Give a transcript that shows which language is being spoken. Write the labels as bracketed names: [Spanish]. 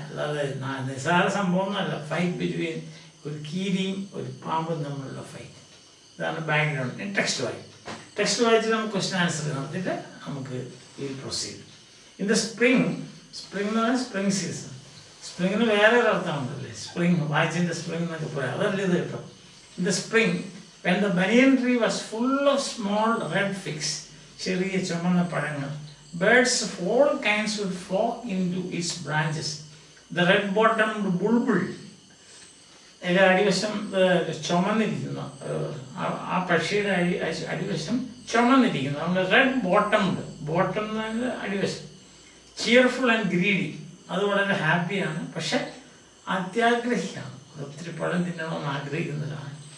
[Malayalam] അല്ലാതെ നിസ്സാര സംഭവമൊന്നുമല്ല. [English] fight between [Malayalam] ഒരു കീരിയും ഒരു പാമ്പും തമ്മിലുള്ള ഫൈറ്റ്. ഇതാണ് ബാക്ക്ഗ്രൗണ്ട്. ടെക്സ്റ്റ് വായിച്ച് നമുക്ക് ക്വസ്റ്റ്യൻ ആൻസർ നടത്തിയിട്ട് നമുക്ക് ഈ പ്രൊസീഡ്. [English] in the spring [Malayalam] എന്ന് പറഞ്ഞാൽ സ്പ്രിങ് സീസൺ. സ്പ്രിങ്ങിന് വേറെ ഒരു അർത്ഥമുണ്ടല്ലേ, സ്പ്രിങ് വായിച്ചിൻ്റെ സ്പ്രിങ് എന്നൊക്കെ പറയാം. അതല്ല ഇത് കേട്ടോ. [English] in the spring when the banyan tree was full of small red figs, [Malayalam] ചെറിയ ചുമന്ന പഴങ്ങൾ, [English] birds of all kinds would flock into its branches. The red-bottomed bulbul, [Malayalam] അതിൻ്റെ അടിവശം ചുമന്നിരിക്കുന്ന ആ പക്ഷിയുടെ അടിവശം ചുമന്നിരിക്കുന്നു. നമ്മുടെ റെഡ് ബോട്ടം അടിവശം. [English] cheerful and greedy, [Malayalam] അത് വളരെ ഹാപ്പിയാണ്, പക്ഷെ അത്യാഗ്രഹിയാണ്, ഒത്തിരി പഴം തിന്നണമെന്ന് ആഗ്രഹിക്കുന്നതാണ്.